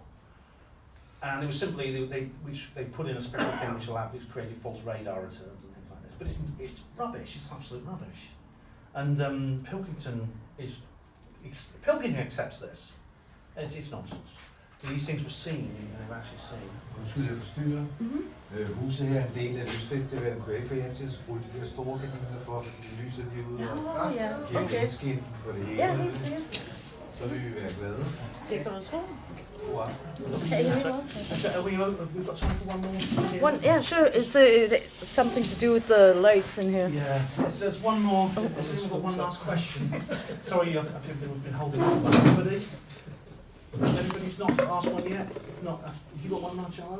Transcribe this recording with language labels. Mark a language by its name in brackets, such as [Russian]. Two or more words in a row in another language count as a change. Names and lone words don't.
[English] And it was simply they put in a special thing which created false radar returns and things like this. But it's rubbish. It's absolute rubbish. And Pilkington accepts this. It's nonsense. These things were seen, and they were actually seen. [Danish] Undskyld, jeg forstyrrer. Huset her er en del af lysfestivalen. Kunne jeg ikke få jer til at skrue de der store gardiner for, at lyset herude og giver okay. vindskin på det hele? Ja, helt sikkert. Så vil vi være glade. Det kan du tro. God aften. [English] Okay, We've got time for one more. yeah, sure. It's something to do with the lights in here. Yeah, there's one more. We've got one last question. Sorry, we've been holding on. Anybody? Anybody's not asked one yet? If not, have you got one, Marcello?